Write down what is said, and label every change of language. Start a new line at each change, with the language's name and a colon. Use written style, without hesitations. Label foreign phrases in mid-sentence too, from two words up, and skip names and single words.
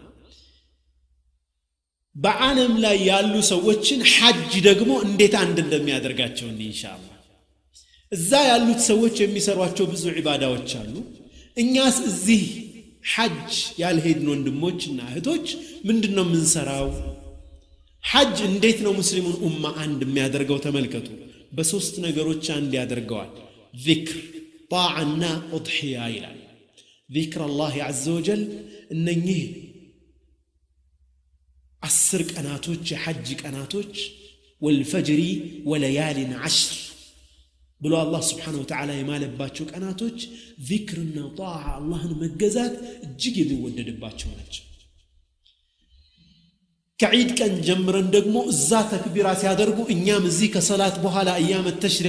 Amharic: በዓለም ላይ ያሉ ሰዎችን ሐጅ ደግሞ እንዴት አንድ እንደሚያደርጋቸው ኢንሻአላህ እዛ ያሉት ሰዎች የሚሰሯቸው ብዙ ዒባዳዎች አሉ እኛስ እዚህ ሐጅ ያልሄድን ወንድሞችና እህቶች ምንድነው የምንሰራው ሐጅ እንዴት ነው ሙስሊሙን ኡማ አንድ የሚያደርገው ተመልከቱ በሶስት ነገሮች አንድ ያደርገዋል ዚክር ጣዓና ኡድሂያ ይላል ዚክር አላህ
Arabic: عز وجل
Amharic: እነኚህ 10 ቀናቶች የሐጅ ቀናቶች
Arabic: والفجر وليال 10
Amharic: ብሎ አላህ
Arabic: سبحانه وتعالى
Amharic: የማለባቸው ቀናቶች ዚክርና ጣዓ አላህን መገዛት እጅግ የሚወደድባቸው ናቸው ከዒድ ቀን ጀምረን ደግሞ እዛ ተክቢራ ሲያደርጉ እኛም እዚህ ከሰላት በኋላ
Arabic: أيام التشريق